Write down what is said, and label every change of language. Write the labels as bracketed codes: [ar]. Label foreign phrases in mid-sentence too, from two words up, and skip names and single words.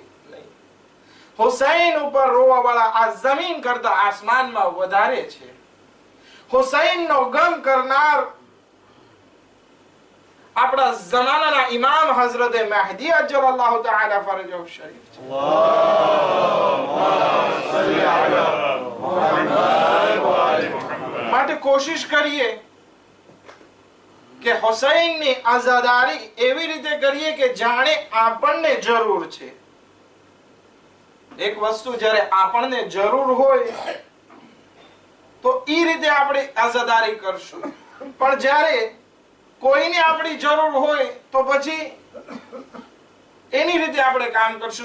[gu] હુસૈન ઉપર રોવા વાળા આ જમીન કરતા આસમાનમાં વધારે છે. હુસૈનનો ગમ કરનાર આપણા જમાનાના ઇમામ હઝરત મહદી [ar] عجل الله تعالى فرجه [gu] શરીફ છે. [ar] اللهم صل على محمد وعلى محمد. [gu] માટે કોશિશ કરીએ કે હુસૈનની આઝાદારી એવી રીતે કરીએ કે જાણે આપણને જરૂર છે. એક વસ્તુ જ્યારે આપણને જરૂર હોય તો ઈ રીતે આપણે આઝાદારી કરશું, પણ જ્યારે કોઈને આપણી જરૂર હોય તો પછી એની રીતે આપણે કામ કરશું.